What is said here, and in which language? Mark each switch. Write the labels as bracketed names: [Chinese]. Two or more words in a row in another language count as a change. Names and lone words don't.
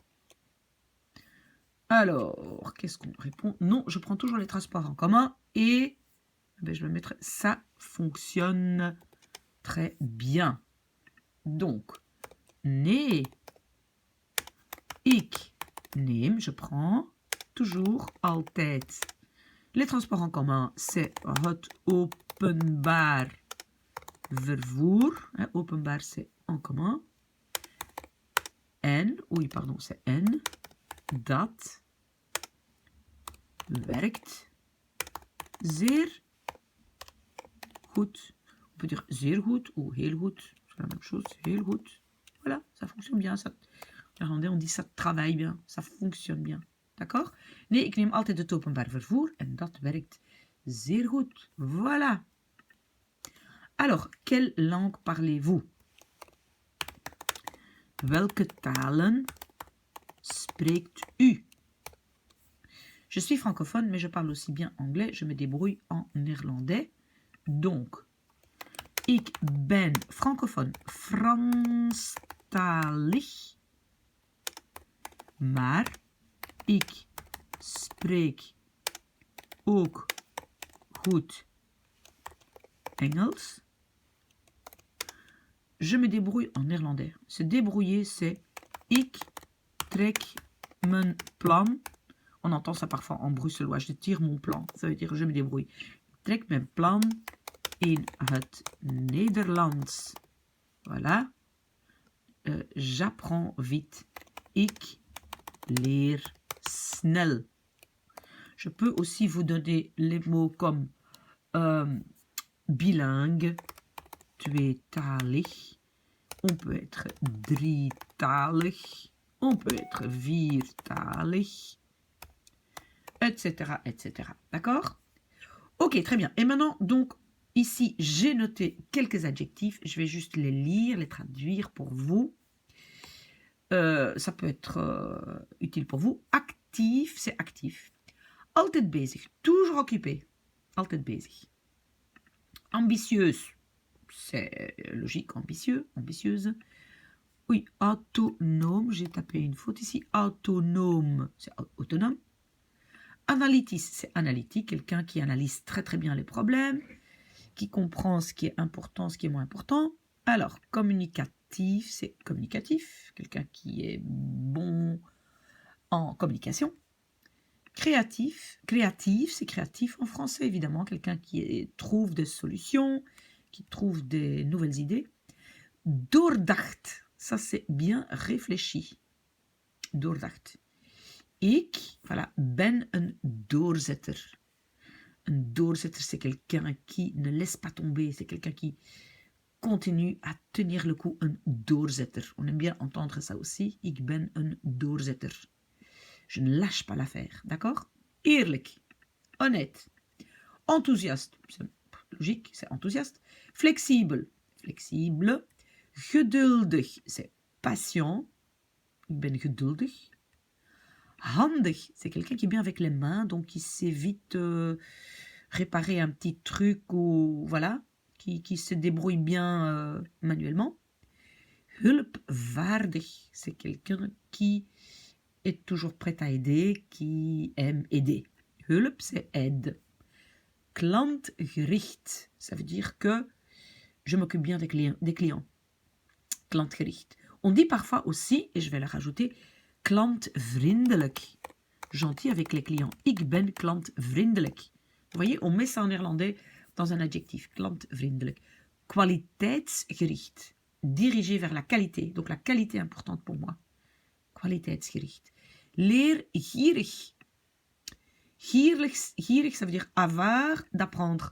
[French] Alors, qu'est-ce qu'on répond? Non, je prends toujours les transports en commun et je vais mettre ça fonctionne très bien. Donc, [Dutch] nee, ik neem, [French] je prends toujours [Dutch] altijd. [French] Les transports en commun, c'est [Dutch] het openbaar vervoer. [French] Openbaar, c'est en commun. En, oui, pardon, c'est en. [Dutch] Dat werkt zeer goed. [French] On peut dire [Dutch] zeer goed [French] ou [Dutch] heel goed. [French] C'est la même chose, [Dutch] heel goed. [French] Voilà, ça fonctionne bien. Ça, en néerlandais, on dit ça travaille bien. Ça fonctionne bien. D'accord? [Dutch] Nee, ik neem altijd het openbaar vervoer en dat werkt zeer goed. [French] Voilà. Alors, quelle langue parlez-vous? [Dutch] Welke talen spreekt u? [French] Je suis francophone, mais je parle aussi bien anglais. Je me débrouille en néerlandais. Donc, [Dutch] ik ben francophone, Franstalig. Maar ik spreek ook goed Engels. [French] Je me débrouille en néerlandais. Se débrouiller, c'est [Dutch] ik trek mijn plan. [French] On entend ça parfois en bruxellois. Je tire mon plan. Ça veut dire je me débrouille. [Dutch] Ik trek mijn plan in het Nederlands. [French] Voilà. J'apprends vite. [Dutch] Ik leer snel. [French] Je peux aussi vous donner les mots comme bilingue, tweetalig. On peut être drietalig. On peut être viertalig. Etc. etc. D'accord? Ok, très bien. Et maintenant, donc, ici, j'ai noté quelques adjectifs. Je vais juste les lire, les traduire pour vous. Ça peut être utile pour vous. Actief, c'est actif. [Dutch] Altijd bezig, [French] toujours occupé. [Dutch] Altijd bezig. [French] Ambitieuse, c'est logique, ambitieux, ambitieuse. Oui, autonome, j'ai tapé une faute ici. Autonome, c'est autonome. Analytis, c'est analytique, quelqu'un qui analyse très très bien les problèmes, qui comprend ce qui est important, ce qui est moins important. Alors, communicatif, c'est communicatif, quelqu'un qui est bon en communication. Créatif, c'est créatif en français, évidemment, quelqu'un qui trouve des solutions, qui trouve des nouvelles idées. Doordacht, ça c'est bien réfléchi. Doordacht. [Dutch] Ik, voilà, ben een doorzetter. Een doorzetter, [French] c'est quelqu'un qui ne laisse pas tomber, c'est quelqu'un qui continue à tenir le coup, [Dutch] een doorzetter. [French] On aime bien entendre ça aussi. [Dutch] Ik ben een doorzetter. [French] Je ne lâche pas l'affaire, d'accord? Eerlijk, honnête, enthousiaste, c'est logique, c'est enthousiaste. Flexible, flexible. Geduldig, c'est patient. [Dutch] Ik ben geduldig. [French] Handig, c'est quelqu'un qui est bien avec les mains, donc qui sait vite réparer un petit truc ou voilà, qui se débrouille bien manuellement. Hulpvaardig, c'est quelqu'un qui est toujours prêt à aider, qui aime aider. Hulp, c'est aide. Klantgericht, ça veut dire que je m'occupe bien des clients. Klantgericht. On dit parfois aussi, et je vais la rajouter, klantvriendelijk. Gentil avec les clients. [Dutch] Ik ben klantvriendelijk. [French] Vous voyez, on met ça en néerlandais dans un adjectif. [Dutch] Klantvriendelijk. Kwaliteitsgericht. [French] Dirigé vers la qualité. Donc la qualité est importante pour moi. [Dutch] Kwaliteitsgericht. Leergierig. [French] Gierig, ça veut dire avare d'apprendre.